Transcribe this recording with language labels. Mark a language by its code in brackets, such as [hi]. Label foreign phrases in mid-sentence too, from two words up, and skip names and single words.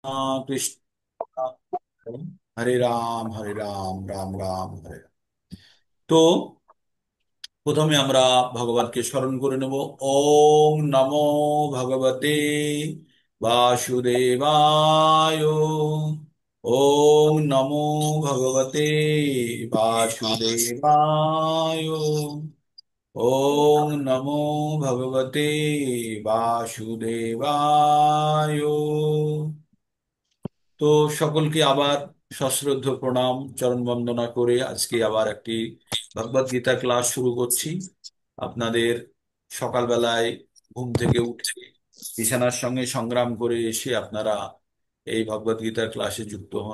[bn] কৃষ্ণ। হরে রাম হরে রাম রাম রাম হরে রাম। তো প্রথমে আমরা ভগবানকে স্মরণ করে নেব। [sa] ওম নমো ভগবতে বাসুদেবায়। ওম নমো ভগবতে বাসুদেবায়। ওম নমো ভগবতে বাসুদেবায়। [bn] তো সকলকে আবার সশ্রদ্ধ প্রণাম, চরণ বন্দনা করে আজকে আবার একটি ভগবদ গীতা ক্লাস শুরু করছি। আপনাদের সকালবেলায় ঘুম থেকে উঠে বিছানার সঙ্গে সংগ্রাম করে এসে আপনারা এই ভগবদ গীতার ক্লাসে যুক্ত হন।